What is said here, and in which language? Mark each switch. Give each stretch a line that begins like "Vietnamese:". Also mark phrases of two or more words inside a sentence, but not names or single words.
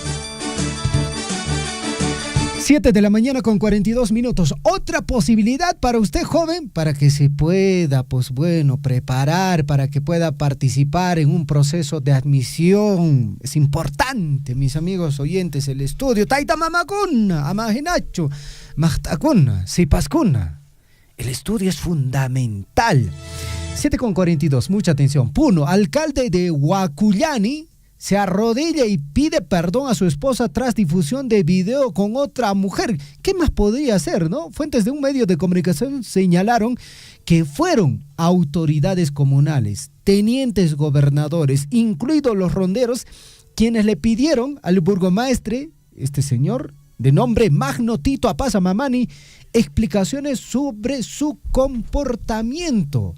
Spanish: 7 de la mañana con 42 minutos. Otra posibilidad para usted, joven, para que se pueda, preparar, para que pueda participar en un proceso de admisión. Es importante, mis amigos oyentes, el estudio.
Quechua: Taita mamakuna, amajinacho, mahtakuna, sipascuna.
Spanish: El estudio es fundamental. 7 con 42, mucha atención. Puno, alcalde de Huacullani, se arrodilla y pide perdón a su esposa tras difusión de video con otra mujer. ¿Qué más podría hacer, no? Fuentes de un medio de comunicación señalaron que fueron autoridades comunales, tenientes gobernadores, incluidos los ronderos, quienes le pidieron al burgomaestre, este señor de nombre Magno Tito Apaza Mamani, explicaciones sobre su comportamiento.